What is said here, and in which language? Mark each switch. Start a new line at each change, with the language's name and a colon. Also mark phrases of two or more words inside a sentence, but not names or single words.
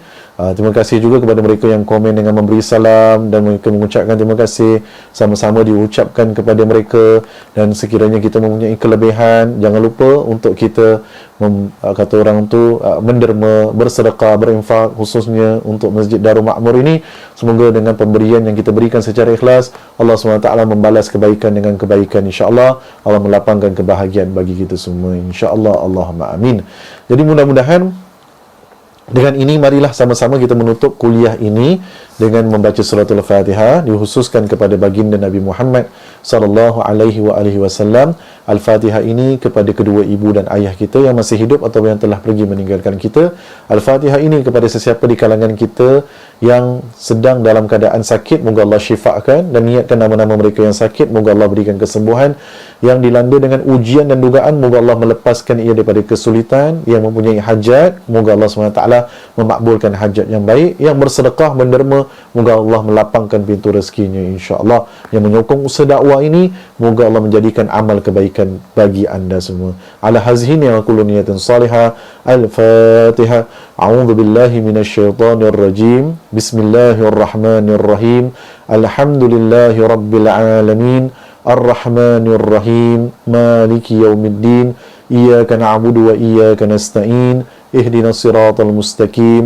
Malay: Terima kasih juga kepada mereka yang komen dengan memberi salam, dan mereka mengucapkan terima kasih, sama-sama diucapkan kepada mereka. Dan sekiranya kita mempunyai kelebihan, jangan lupa untuk kita kata orang tu menderma, bersedekah, berinfak, khususnya untuk Masjid Darul Ma'mur ini. Semoga dengan pemberian yang kita berikan secara ikhlas, Allah SWT membalas kebaikan dengan kebaikan,
Arabic: إن شاء الله.
Malay: Allah melapangkan kebahagiaan bagi kita semua,
Arabic: إن شاء الله. اللهم آمين.
Malay: Jadi mudah-mudahan dengan ini, marilah sama-sama kita menutup kuliah ini dengan membaca suratul Fatihah, dikhususkan kepada baginda Nabi Muhammad
Arabic: صلى الله عليه وسلم.
Malay: Al-Fatihah ini kepada kedua ibu dan ayah kita yang masih hidup atau yang telah pergi meninggalkan kita. Al-Fatihah ini kepada sesiapa di kalangan kita yang sedang dalam keadaan sakit, moga Allah syifakan, dan niatkan nama-nama mereka yang sakit, moga Allah berikan kesembuhan. Yang dilanda dengan ujian dan dugaan, moga Allah melepaskan ia daripada kesulitan. Yang mempunyai hajat, moga Allah SWT memakbulkan hajat yang baik. Yang bersedekah, menderma, semua. Moga Allah melapangkan pintu rezekinya
Arabic: إن شاء الله.
Malay: Yang menyokong usaha dakwah ini, moga Allah menjadikan amal kebaikan bagi anda semua.
Arabic: على هذه أقول نية صالحة. Al-Fatihah. أعوذ بالله من الشيطان الرجيم. بسم الله الرحمن الرحيم. الحمد لله رب العالمين. الرحمن الرحيم. مالك يوم الدين. إياك نعبد وإياك نستعين. اهدنا الصراط المستقيم.